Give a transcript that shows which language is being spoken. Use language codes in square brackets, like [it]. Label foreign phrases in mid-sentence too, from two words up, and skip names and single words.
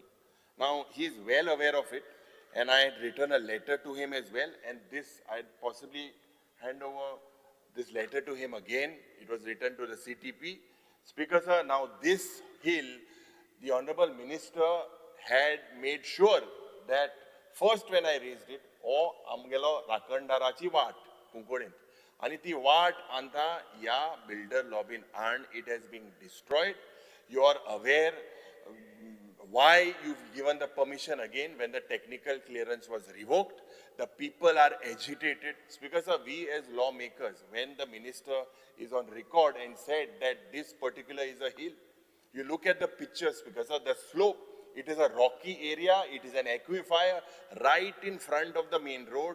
[en] Now, he is well aware of it, and I had written a letter to him as well, and this I'd possibly hand over this letter to him again. It was written to the CTP. Speaker Sir, now this hill, the Honorable Minister had made sure that first when I raised it, [kok] amgelo rakandarachi vaat Kunkodin. [en] And [kok] ती वाट आता या [en] builder lobbying and it has been destroyed. You are aware why you've given the permission again when the technical clearance was revoked. The people are agitated. Speaker Sir, we as lawmakers, when the minister is on record and said that this particular is a hill, you look at the pictures, Speaker Sir, the slope, it is a rocky area, it is an aquifer right in front of the main road.